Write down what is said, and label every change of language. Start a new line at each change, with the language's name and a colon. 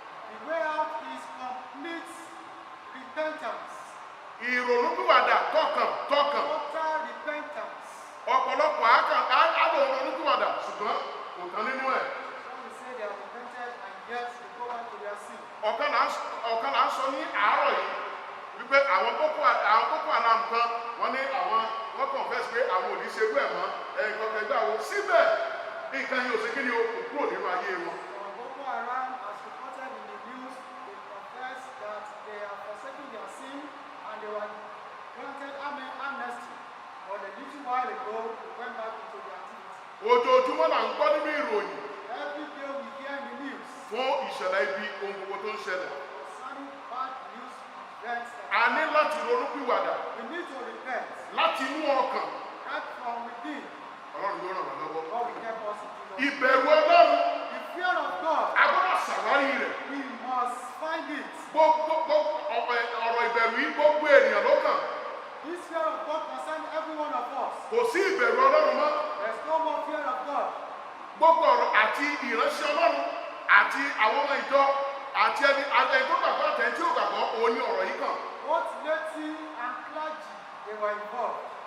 English: The way out is complete repentance.
Yoruba: Ìrònú pìwàdà tọkàntọkàn.
English: Total repentance.
Yoruba: Ọ̀pọ̀lọpọ̀ àlọ́ ìrònú pìwàdà ṣùgbọ́n kò tán nínú ẹ̀.
English: Some will say they have repented and yet they go back to their sin.
Yoruba: Ọ̀kan là ń sọ ní àárọ̀ yìí wípé àwọn Boko Haram kan wọ́n ní wọ́n confess pé àwọn ò ní ṣe gbé ẹ̀ mọ́ ẹ̀ǹkan kẹgbẹ́ àwọn síbẹ̀ nǹkan yìí ò sí kí ni o kò kúrò nínú ayé wọn.
English: Some Boko Haram, as reported in the news, they confess that they are forsaking their sin and they were granted amnesty. But a little while ago, they went back into their activities.
Yoruba: Ojoojúmọ́ là ń gbọ́ nínú ìròyìn
English: Every day we hear in the news
Yoruba: fún ìṣẹ̀lẹ̀ ibi ohun gbogbo tó ń ṣẹlẹ̀.
English: concerning bad news events that
Yoruba: A ní láti ronú pìwàdà
English: we need to repent
Yoruba: láti inú ọkàn.
English: right from within.
Yoruba: Ọlọ́run yóò ràn wá lọ́wọ́.
English: God will help us in Jesus' name.
Yoruba: Ìbẹ̀rù Ọlọ́run
English: The fear of God,
Yoruba: a gbọ́dọ̀ ṣàwárí rẹ̀.
English: we must find it.
Yoruba: Gbogbo ọ̀rọ̀ ìbẹ̀rù yìí gbogbo ènìyàn ló kàn.
English: This fear of God concerns every one of us.
Yoruba: Kò sí ìbẹ̀rù Ọlọ́run mọ́.
English: There's no more fear of God.
Yoruba: Gbogbo ọ̀rọ̀ àti ìránṣẹ́ Ọlọ́run àti àwọn ọmọ ìjọ àti ẹni tó gbàgbọ́ àtẹni tí ó gbàgbọ́ òun ni ọ̀rọ̀ yìí kàn.
English: Both laity and clergy, they were involved.